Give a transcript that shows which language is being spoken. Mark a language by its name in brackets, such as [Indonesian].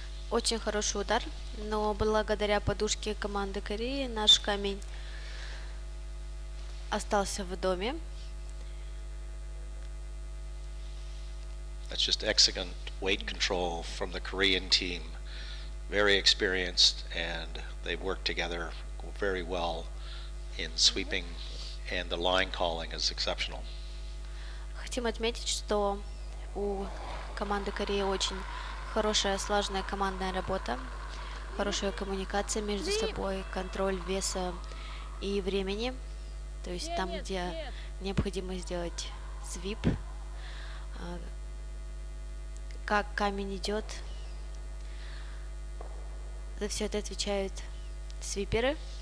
[Russian] Очень хороший удар, но благодаря подушке команды Кореи наш камень остался в доме. [English] That's just excellent weight control from the Korean team. Very experienced, and they work together very well in sweeping, and the line calling is exceptional. [Russian] Хотим отметить, что у команды Кореи очень хорошая слаженная командная работа, хорошая коммуникация между собой, контроль веса и времени. То есть там, где необходимо сделать свип, как камень идет, за все это отвечают свиперы.